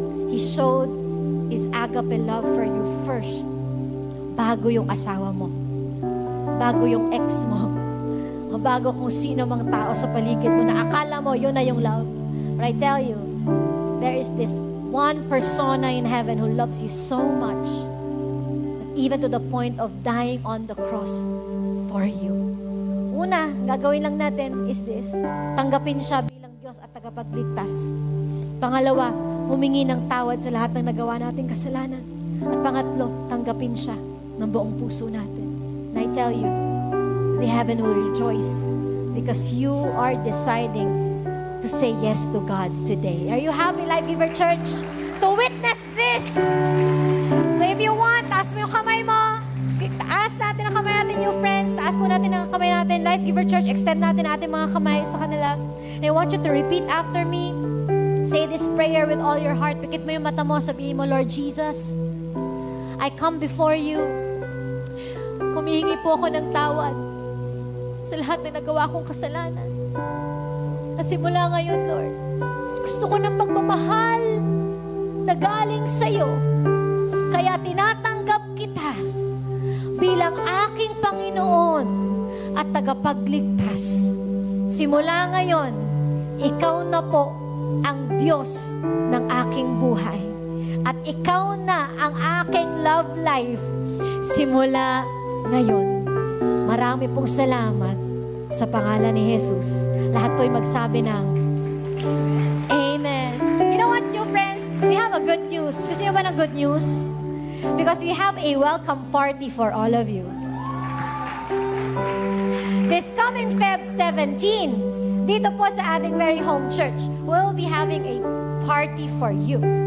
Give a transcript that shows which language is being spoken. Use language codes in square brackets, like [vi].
[en] He showed His agape love for you first, [tl] bago yung asawa mo, bago yung ex mo, o bago kung sino mang tao sa paligid mo na akala mo yun na yung love. [en] But I tell you, there is this one persona in heaven who loves you so much, even to the point of dying on the cross for you. [tl] Una, gagawin lang natin is this. Tanggapin siya bilang Diyos at tagapagligtas. Pangalawa, humingi ng tawad sa lahat ng nagawa nating kasalanan. At pangatlo, tanggapin siya ng buong puso natin. [en] And I tell you, the heaven will rejoice because you are deciding to say yes to God today. Are you happy, Life Giver Church, to witness this? So if you want, [tl] taas mo yung kamay mo. Taas natin ang kamay natin, new friends. Taas po natin ang kamay natin. Life Giver Church, extend natin ating mga kamay sa kanila. [en] And I want you to repeat after me. Say this prayer with all your heart. [tl] Pikit mo yung mata mo. Sabihin mo, [en] Lord Jesus, I come before you. [tl] Humihingi po ako ng tawad sa lahat na nagawa kong kasalanan. At simula ngayon, Lord, gusto ko ng pagmamahal na galing sa'yo. Kaya tinatanggap kita bilang aking Panginoon at tagapagligtas. Simula ngayon, ikaw na po ang Diyos ng aking buhay. At ikaw na ang aking love life simula ngayon. Marami pong salamat sa pangalan ni Jesus. Lahat po'y magsabi ng Amen. [en] You know what, new friends? We have a good news. [tl] Gusto niyo ba ng good news? [en] Because we have a welcome party for all of you. This coming Feb 17, [tl] dito po sa ating [en] very home church, we'll be having a party for you.